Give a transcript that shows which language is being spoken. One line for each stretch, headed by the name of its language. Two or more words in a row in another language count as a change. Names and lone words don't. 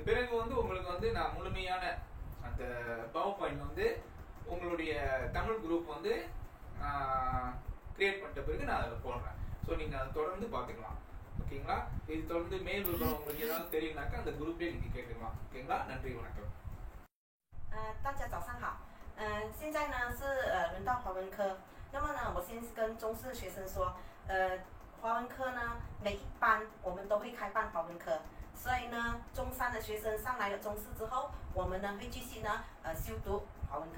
Tamil: பிறகு வந்து உங்களுக்கு வந்து நான் முழுமையான அந்த பவர் பாயிண்ட் வந்து உங்களுடைய தமிழ் குரூப் வந்து கிரியேட் பண்ணிட்ட பிறகு நான் அதில் போடுறேன். ஸோ நீங்கள் அதை தொடர்ந்து பார்த்துக்கலாம். ஓகேங்களா? இது தொடர்ந்து மேல் விவரம் உங்களுக்கு ஏதாவது தெரியும்னாக்கா அந்த குரூப்லேயே நீங்கள் கேட்டுக்கலாம். ஓகேங்களா? நன்றி, வணக்கம்.
Chinese: 大家早上好。现在呢是轮到华文科。那么呢，我先跟中四学生说，华文科呢每一班我们都会开办华文科，所以呢，中三的学生上来了中四之后，我们呢会继续呢修读华文科。